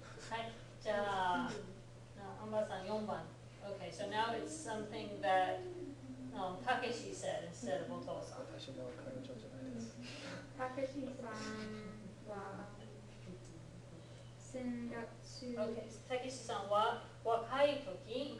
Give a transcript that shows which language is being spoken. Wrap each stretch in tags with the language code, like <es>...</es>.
<ja>はい、じゃあ、アンバーさん4番。</ja> <en>Okay, so now it's something that Takeshi said instead of お父さん。</en> <ja>私の彼女じゃないです。たけしさんは先月 Okay, たけしさんは若い時。</ja>